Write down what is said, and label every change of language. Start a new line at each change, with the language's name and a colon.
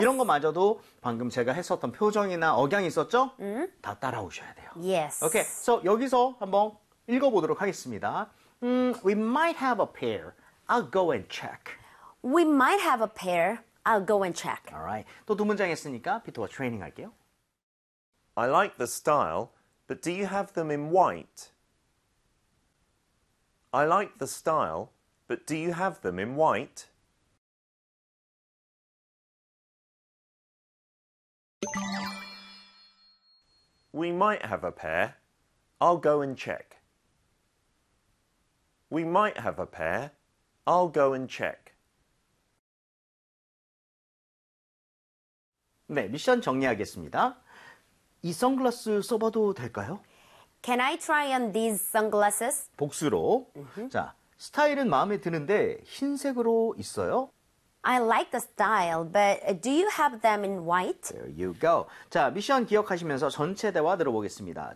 Korean: 이런 거마저도 방금 제가 했었던 표정이나 억양이 있었죠? 다 따라오셔야 돼요.
English: Yes. Okay.
Korean: So 여기서 한번 읽어보도록 하겠습니다.
English: We might have a pair. I'll go and check. We might have a pair. I'll go and check. Alright.
Korean: 또 두 문장 했으니까 피터와 트레이닝 할게요.
English: I like the style, but do you have them in white? I like the style, but do you have them in white? We might have a pair. I'll go and check. We might have a pair. I'll go and check.
Korean: 네, 미션 정리하겠습니다. 이 선글라스 써봐도 될까요?
English: Can I try on these sunglasses?
Korean: 복수로. Mm-hmm. 자, 스타일은 마음에 드는데 흰색으로 있어요?
English: I like the style, but do you have them in white? There you go.
Korean: 자, 미션 기억하시면서 전체 대화 들어보겠습니다.